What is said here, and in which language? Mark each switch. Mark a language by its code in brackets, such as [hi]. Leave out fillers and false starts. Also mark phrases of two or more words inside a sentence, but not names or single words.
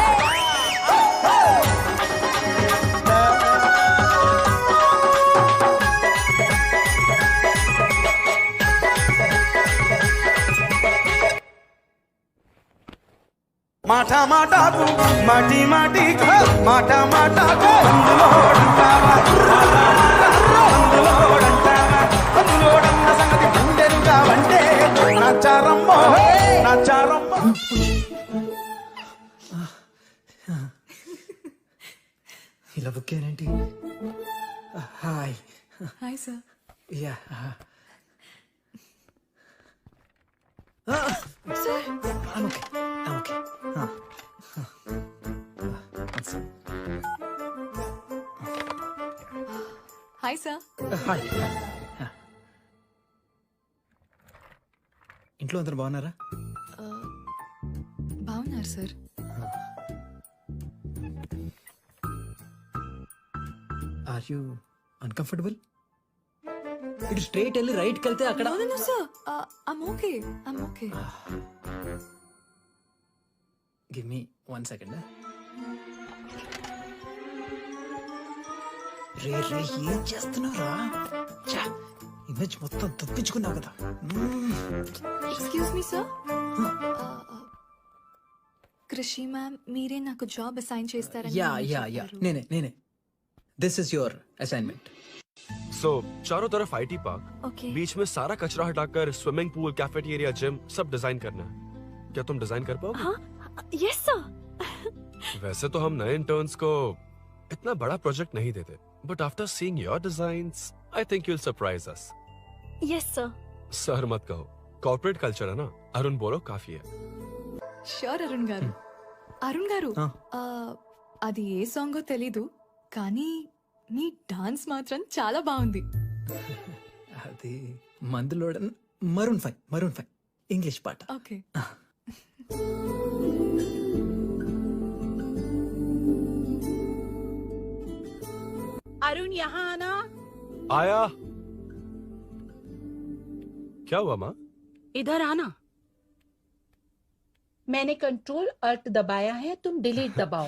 [te] మాట మాటకు మాటి మాటికి మాట మాటకు అందులోడన్న సంగతి గుండెలుగా వంటే నచ్చారమ్మో నచ్చారమ్మో. ఇలా బుక్ అయ్యానేంటి? హాయ్ [en] hi sir. ya okay. hi sir. [te] హాయ్. ఇంట్లో అందరు బాగున్నారా? బాగున్నారు సార్। [en] are you uncomfortable? [te] ఇటు స్ట్రైట్ వెళ్ళి రైట్కి వెళ్తే అక్కడ. [en] No, sir. I'm okay. I'm okay. give me 1 second. [te] రే ఏం చేస్తున్నారా? ఇమేజ్ మొత్తం తప్పించుకున్నావు కదా. [en] Excuse me, [te] sir. కృషి మ్యామ్, మీరే నాకు [en] job assign [te] చేస్తారని యా మీరు [en] ya ya [te] చెప్పారు. [en] నేనే. this is your assignment. [hi] So चारों तरफ [en] IT park, Okay. [hi] बीच में सारा कचरा हटाकर [en] swimming pool, [hi] कैफेटेरिया, जिम सब डिजाइन करना है। क्या तुम डिजाइन कर पाओगे? [en] हाँ, yes sir. [hi] वैसे तो हम नए इंटर्न्स को इतना बड़ा प्रोजेक्ट नहीं देते, [en] but after seeing your designs I think you will surprise us. Yes sir. [hi] सर मत कहो, [en] corporate culture [hi] है ना। अरुण बोलो काफी है। [te] ష్యూర్ అరుణ్ గారు. అరుణ్ గారు, అది ఏ సాంగో తెలీదు కానీ మీ డాన్స్ మాత్రం చాలా బాగుంది. అది మందులోడ Maroon 5. [en] English part. Okay. [hi] अरुण यहाँ आना। आया। क्या हुआ माँ? इधर आना। मैंने [en] control alt [hi] दबाया है, तुम डिलीट दबाओ।